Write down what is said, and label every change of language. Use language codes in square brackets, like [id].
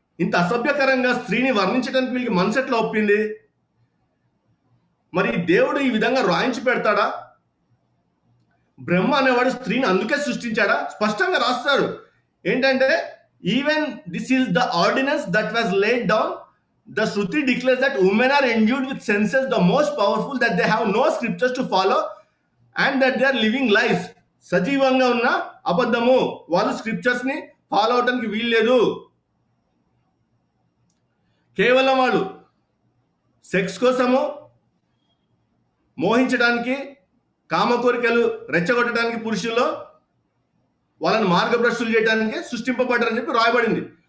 [te] ఇంత అసభ్యకరంగా స్త్రీని వర్ణించడానికి వీళ్ళకి మనసు ఎట్లా ఒప్పింది? మరి దేవుడు ఈ విధంగా రాయించి పెడతాడా? బ్రహ్మ అనేవాడు స్త్రీని అందుకే సృష్టించాడా? స్పష్టంగా రాస్తాడు ఏంటంటే, [en] Even this is the ordinance that was laid down. The Shruti declares that women are endued with senses the most powerful, that they have no scriptures to follow and that they are living lies. [te] సజీవంగా ఉన్న అబద్ధము, వాళ్ళు scriptures ని follow అవడానికి వీల్లేదు. కేవలం వాళ్ళు sex కోసము, మోహించడానికి, కామ కోరికలు రెచ్చగొట్టడానికి పురుషుల్లో వాళ్ళని మార్గభ్రష్టులు చేయడానికి సృష్టింపబడ్డారని చెప్పి రాయబడింది.